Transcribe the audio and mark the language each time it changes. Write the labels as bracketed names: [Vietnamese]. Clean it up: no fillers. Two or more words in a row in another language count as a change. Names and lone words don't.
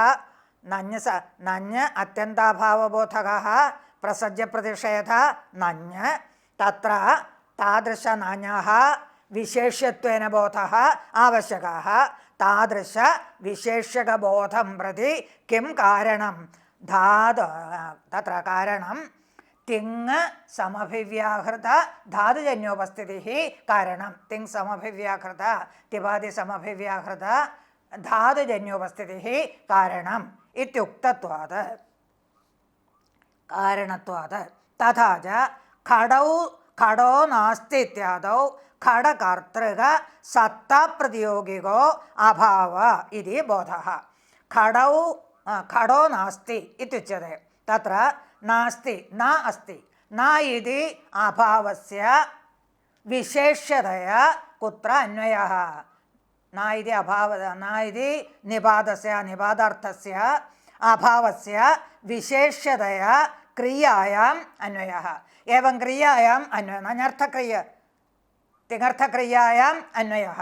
[Sanskrit] नञ् अत्यन्ताभावबोधकः प्रसज्यप्रतिषेध नञ्। तत्र तादृश नञः विशेष्यत्वेन बोधः आवश्यकः। तादृश विशेष्यकबोधं प्रति किं कारणं? तत्र कारणं തിങ് സമഭിവ്യാഹൃത ധാതുജന്യോപസ്ഥിതി കാരണം. തിങ് സമഭിവ്യാഹൃത തിപാതി സമഭിവ്യാഹൃത ധാതുജന്യോപസ്ഥിതി കാരണം ഇത്യുക്തത്വാത് കാരണത്വാത്. തഥാ ച ഘടോ നാസ്തി ഇത്യാദൗ ഘടകർത്തൃക സത്താപ്രതിയോഗികോ അഭാവ ഇതി ബോധഃ. ഘടോ നാസ്തി ഇത്യുച്യത്തെ. തത്ര നാസ്തി ന അസ്തി. ന ഇതി അഭാവസ്യ വിശേഷ്യതയാ കുത്ര അന്വയഃ. ന ഇതി നിപാതസ്യ നിപാതാർത്ഥസ്യ അഭാവസ്യ വിശേഷ്യതയാ ക്രിയായാം അന്വയഃ. ഏവം ക്രിയായാം അന്വയ നഞ്ഞർത്ഥക്രിയ തിങ്ങർത്ഥക്രിയായാം അന്വയഃ.